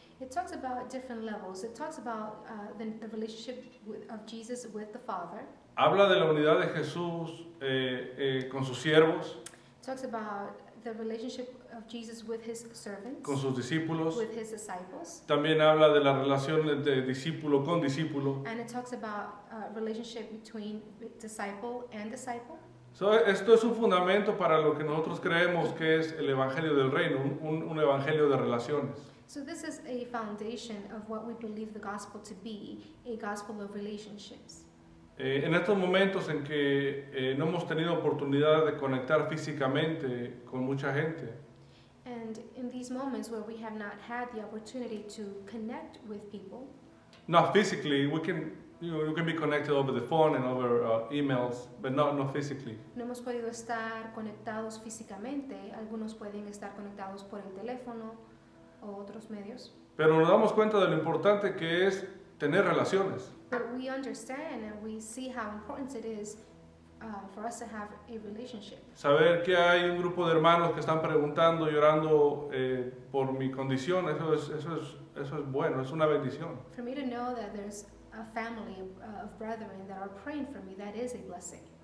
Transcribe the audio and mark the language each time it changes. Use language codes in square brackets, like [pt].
[en] It talks about different levels. It talks about the relationship of Jesus with the Father. [es] Habla de la unidad de Jesús con sus siervos, [en] It talks about the relationship of Jesus with his servants, [es] con sus discípulos. [en] with his disciples. [es] También habla de la relación de discípulo con discípulo. [en] And it talks about relationship between disciple and disciple. [es] Esto es un fundamento para lo que nosotros creemos que es el Evangelio del Reino, un evangelio de relaciones. [en] So this is a foundation of what we believe the gospel to be, a gospel of relationships. [es] En estos momentos en que no hemos tenido oportunidad de conectar físicamente con mucha gente, [en] And in these moments where we have not had the opportunity to connect with people, not physically, we can be connected over the phone and over emails, but not physically. [es] no hemos podido estar conectados físicamente. Algunos pueden estar conectados por el teléfono o otros medios. Pero nos damos cuenta de lo importante que es tener relaciones. [en] But we understand and we see how important it is for us to have a relationship. [es] Saber que hay un grupo de hermanos que están preguntando, llorando por mi condición, eso es bueno, es una bendición. [en] For me to know that there's a family of brethren that are praying for me, that is a blessing.